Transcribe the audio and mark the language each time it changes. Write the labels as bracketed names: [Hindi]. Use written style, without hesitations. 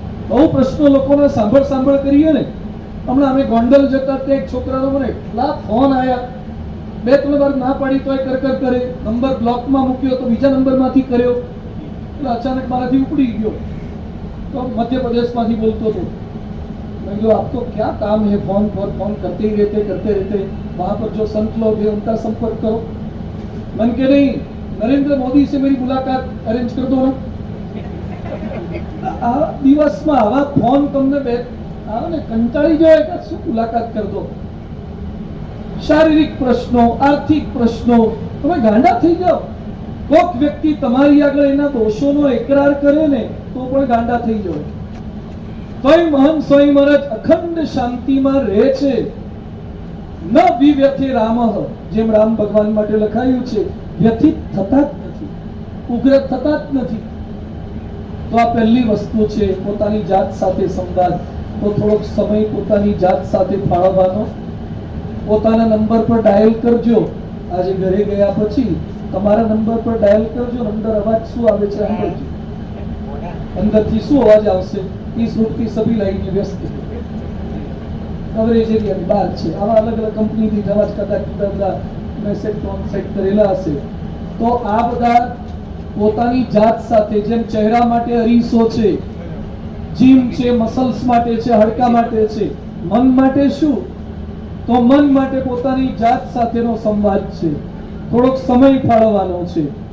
[Gujarati] બહુ પ્રશ્નો લોકોને સાંભળ કરીએ ને. હમણાં અમે ગોંડલ જતા તે એક છોકરાનો મને એટલા ફોન આવ્યા, 2-3 વાર ના પાડી તોય કર કરે, નંબર બ્લોકમાં મૂક્યો તો બીજા નંબરમાંથી કર્યો, એટલે અચાનક મારાથી ઉપડી ગયો. તો મધ્યપ્રદેશમાંથી બોલતો હતો. [Hindi] मैं जो आपको क्या काम है, फोन पर फोन करते रहते वहां पर जो संत लोग हैं उनका संपर्क करो. मन के नहीं, नरेंद्र मोदी से मेरी मुलाकात अरेंज कर दो ना. [Gujarati] આ દિવસમાં આવા ફોન તમને આવે ને કંટાળી જાય કે શું [Hindi] મુલાકાત કર દો. [Gujarati] શારીરિક પ્રશ્નો, આર્થિક પ્રશ્નો, તમે ગાંડા થઈ જાઓ. કોક વ્યક્તિ તમારી આગળ એના દોષોનો એકરાર કરે ને તો પણ ગાંડા થઈ જાઓ. તોય મહાન સ્વામી મહારાજ અખંડ શાંતિમાં રહે છે. ન વિવ્યથે રામઃ, જેમ રામ ભગવાન માટે લખાયું છે, વ્યથિત થતા જ નથી, ઉગ્ર થતા જ નથી. તો આ પહેલી વસ્તુ છે, પોતાની જાત સાથે સંવાદ. તો થોડોક સમય પોતાની જાત સાથે ફાળવવાનો. પોતાના નંબર પર ડાયલ કરજો. આજે ઘરે ગયા પછી તમારા નંબર પર ડાયલ કરજો. અંદર અવાજ શું આવે છે સાંભળજો. અંદરથી શું અવાજ આવશે? [Hindi] इस रूट की सभी लाइनें व्यस्त है, कवरेज एरिया बहार [Gujarati] છે. આવા અલગ અલગ કંપનીથી અવાજ કદાચ જુદા જુદા મેસેજ ટોન સેટ કરેલા હશે. તો આ બધા પોતાની જાત સાથે, જેમ ચહેરા માટે અરીસો છે, જીમ છે, મસલ્સ માટે છે, હાડકા માટે છે, મન માટે શું? તો મન માટે પોતાની જાત સાથેનો સંવાદ છે. થોડોક સમય ફાળવવાનો છે.